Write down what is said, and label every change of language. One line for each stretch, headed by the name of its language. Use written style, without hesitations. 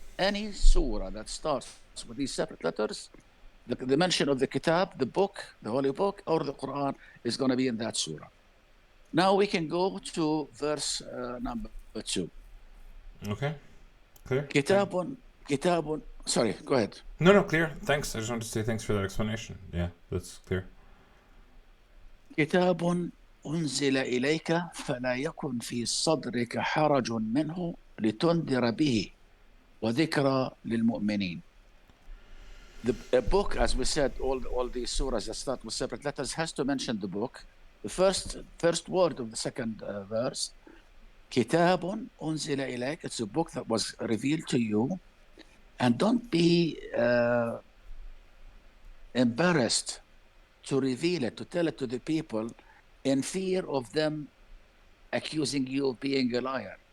English: Any surah that starts with these separate letters, the mention of the kitab, the book, the holy book, or the Quran is going to be in that surah. Now we can go to verse number 2. Okay, clear? Kitabun. Sorry, go ahead. No, clear. Thanks. I just wanted to say thanks for that explanation. Yeah, that's clear.
Arabic: كتاب أنزل إليك فلا يكن في صدرك حرج منه لتنذر به وذكرى للمؤمنين.
English: The book, as we said, all these surahs that start with separate letters has to mention the book. The first word of the second verse,
Arabic: كتاب أنزل إليك,
English: it's a book that was revealed to you, and don't be embarrassed to reveal it, to tell it to the people, in fear of them accusing you of being a liar.